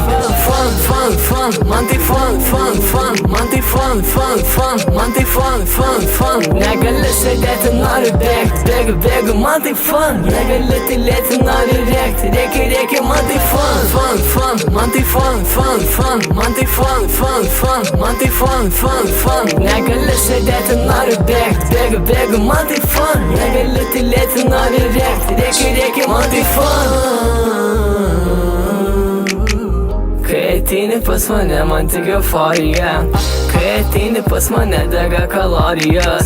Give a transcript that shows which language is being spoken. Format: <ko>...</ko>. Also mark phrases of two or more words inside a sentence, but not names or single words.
<lt>Man tai fun. Negali sėdėti, nori bėgti, bėgu, man tai fun. Negali tylėti, nori rėkti, rėkia, man tai fun. man tai</lt> <en>fun, fun, fun,</en> <lt>man tai</lt> <en>fun, fun, fun,</en> <lt>man tai</lt> <en>fun, fun, fun.</en> <lt>Negali sėdėti, noriu bėgti, bėgu, bėgu, man tai fun. Negali tylėti, noriu rėkti, rėkiu, rėkiu, man tai fun. Kai ateini pas mane, man tik euforija. Kai ateini pas mane, dega kalorijos.</lt>